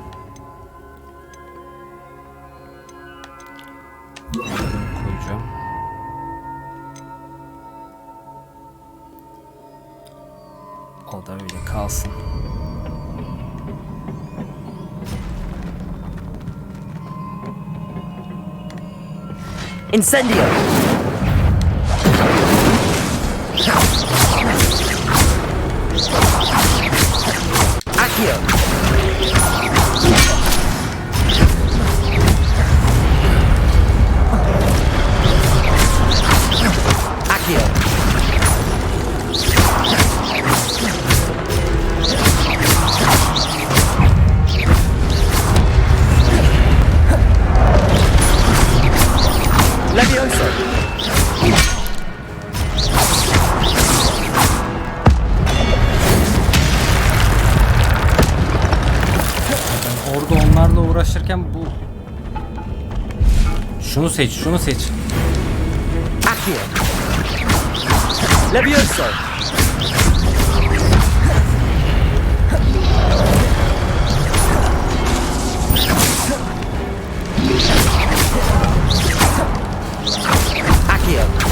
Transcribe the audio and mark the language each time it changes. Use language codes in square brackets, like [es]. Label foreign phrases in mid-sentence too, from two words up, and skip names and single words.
[tr] Bunu koyacağım. O da öyle kalsın. Incendio! Accio! Accio! Levioso! Orada onlarla uğraşırken bu şunu seç, şunu seç. Accio! Levioso! Accio!